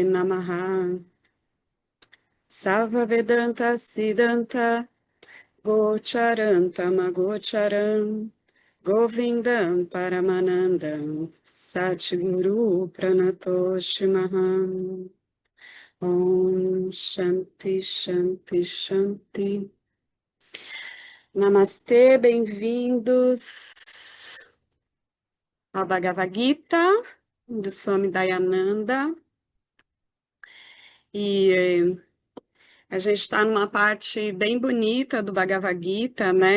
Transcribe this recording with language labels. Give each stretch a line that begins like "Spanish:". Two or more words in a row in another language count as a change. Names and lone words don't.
Sanskrit: नमः सल्व वेदान्त सिद्धान्त गोचरन्तम् अगोचरम् गोविन्दम् परमानन्दम् सद्गुरु प्रणतोषि महम् ॐ शान्ति शान्ति शान्ति
Portuguese: Namastê, bem-vindos ao Bhagavad Gita do Swami Dayananda. E a gente está numa parte bem bonita do Bhagavad Gita, né?